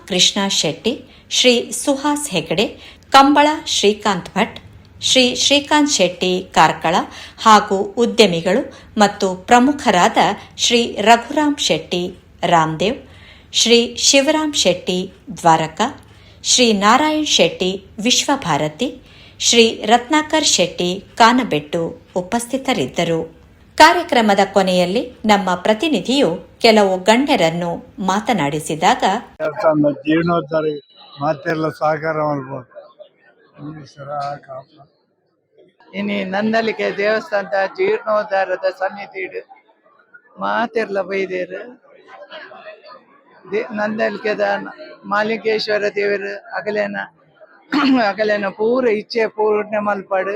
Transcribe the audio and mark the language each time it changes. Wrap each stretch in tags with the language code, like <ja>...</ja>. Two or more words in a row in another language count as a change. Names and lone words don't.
<kn>ಕೃಷ್ಣ ಶೆಟ್ಟಿ, ಶ್ರೀ ಸುಹಾಸ್ ಹೆಗಡೆ, ಕಂಬಳ ಶ್ರೀಕಾಂತ್ ಭಟ್, ಶ್ರೀ ಶ್ರೀಕಾಂತ್ ಶೆಟ್ಟಿ ಕಾರ್ಕಳ ಹಾಗೂ ಉದ್ಯಮಿಗಳು ಮತ್ತು ಪ್ರಮುಖರಾದ ಶ್ರೀ ರಘುರಾಮ್ ಶೆಟ್ಟಿ ರಾಮದೇವ್, ಶ್ರೀ ಶಿವರಾಮ್ ಶೆಟ್ಟಿ ದ್ವಾರಕಾ, ಶ್ರೀ ನಾರಾಯಣ್ ಶೆಟ್ಟಿ ವಿಶ್ವಭಾರತಿ, ಶ್ರೀ ರತ್ನಾಕರ್ ಶೆಟ್ಟಿ ಕಾನಬೆಟ್ಟು ಉಪಸ್ಥಿತರಿದ್ದರು. ಕಾರ್ಯಕ್ರಮದ ಕೊನೆಯಲ್ಲಿ ನಮ್ಮ ಪ್ರತಿನಿಧಿಯು ಕೆಲವು ಗಣ್ಯರನ್ನು ಮಾತನಾಡಿಸಿದಾಗ, ಜೀರ್ಣೋದ್ಧಾರ ಮಾತೆಲ್ಲ ಸಹಕಾರ ಮಾಡ್ಬೋದು.</kn> <tcy>ಇನಿ ನಂದಲಿಕೆ ದೇವಸ್ಥಾನದ ಜೀರ್ಣೋದ್ಧಾರದ ಸಮಿತಿ ಮಾತೆರ್ಲ ಬೈದೇರು ನಂದಲಿಕೆದ ಮಾಲಿಂಗೇಶ್ವರ ದೇವರು ಅಗಲೇನ ಪೂರ ಇಚ್ಛೆ ಪೂರ್ಣ ಮಲ್ಪಾಡು.</tcy>